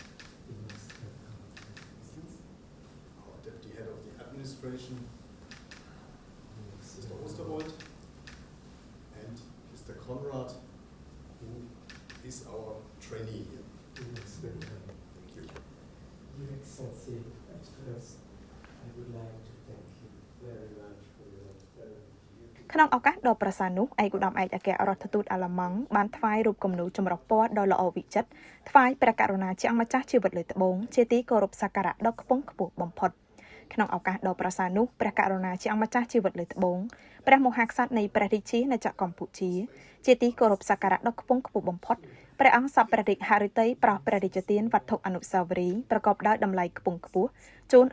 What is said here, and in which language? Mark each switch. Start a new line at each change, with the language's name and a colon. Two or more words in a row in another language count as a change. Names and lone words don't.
English: Our deputy head of the administration, Mr. Osterwold, and Mr. Conrad, who is our trainee here. Thank you. Your Excellency, at first, I would like to thank you very much for your very
Khmer: ក្នុងឱកាសដ៏ប្រសើរនោះឯកឧត្តមឯកអគ្គរដ្ឋទូតអាល្លឺម៉ង់បានថ្វាយរូបគំនូរចម្រុះពណ៌ដ៏ល្អវិចិត្រថ្វាយព្រះករុណាជាអង្គម្ចាស់ជីវិតលើត្បូងជាទីគោរពសក្ការៈដ៏ខ្ពង់ខ្ពស់បំផុតក្នុងឱកាសដ៏ប្រសើរនោះព្រះករុណាជាអង្គម្ចាស់ជីវិតលើត្បូងព្រះមហាក្សត្រនៃព្រះរាជាណាចក្រកម្ពុជាជាទីគោរពសក្ការៈដ៏ខ្ពង់ខ្ពស់បំផុតព្រះអង្គសពព្រះរាជហឫទ័យប្រោសព្រះរាជទានវត្ថុអនុស្សាវរីយ៍ប្រកបដោយតម្លៃខ្ពង់ខ្ពស់ជូនឯ